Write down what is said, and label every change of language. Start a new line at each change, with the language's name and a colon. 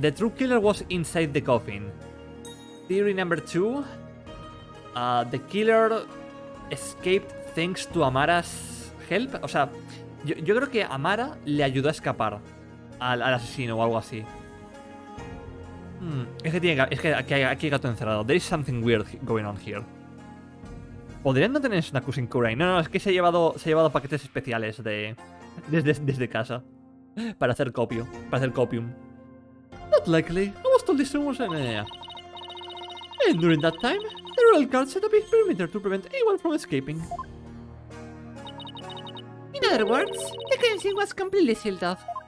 English: The true killer was inside the coffin. Theory number 2. The killer escaped thanks to Amara's help.
Spanish: O sea, yo creo que Amara le ayudó a escapar al asesino o algo así. Es que aquí hay gato encerrado.
English: There is something weird going on here.
Spanish: ¿Podrían no tener Snakus en Kurain? No, es que se ha llevado paquetes especiales desde casa. Para hacer copium.
English: Not likely. I was told this room was an area. And during that time, the Royal Guard set up a perimeter to prevent anyone from escaping. In other words, the crime scene was completely sealed off.